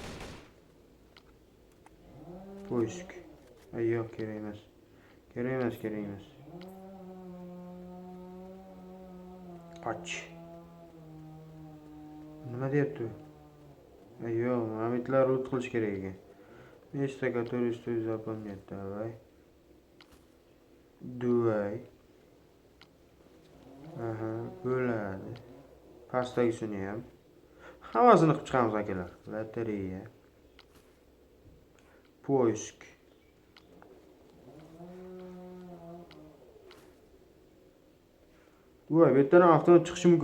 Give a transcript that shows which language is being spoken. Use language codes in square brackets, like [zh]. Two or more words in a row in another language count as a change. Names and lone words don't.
[uz] Poisk. Ay, yo'q, kerak emas. Kerak emas. Qoch. Nima deyapti? Ay, yo'q, mamitlar loot qilish kerak ekan. [ru] Место, которое стоит запомнить. Давай. [uz] Aha, bo'ladi. Pastdagisini ham. Hammasini qilib chiqamiz akalar. Lotereya. Poisk. Voy, bu yerdan avtomat chiqishi mumkin.